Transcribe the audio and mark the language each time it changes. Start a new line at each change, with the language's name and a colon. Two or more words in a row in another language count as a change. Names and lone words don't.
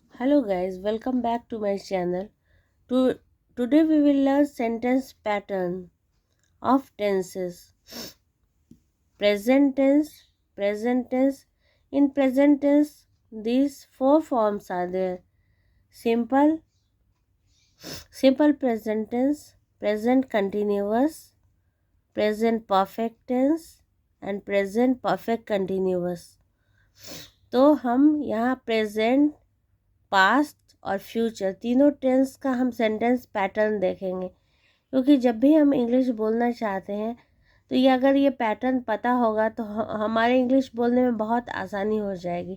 English: Hello guys, welcome back to my channel. Today we will learn sentence pattern of tenses. Present tense, present tense. In present tense, these four forms are there. Simple, simple present tense, present continuous, present perfect tense and present perfect continuous.
Hindi: तो हम यहाँ
English: present, past
Hindi: और फ्यूचर तीनों टेंस का हम
English: sentence pattern
Hindi: देखेंगे, क्योंकि जब भी हम इंग्लिश बोलना चाहते हैं तो ये अगर ये पैटर्न पता होगा तो हमारे इंग्लिश बोलने में बहुत आसानी हो जाएगी।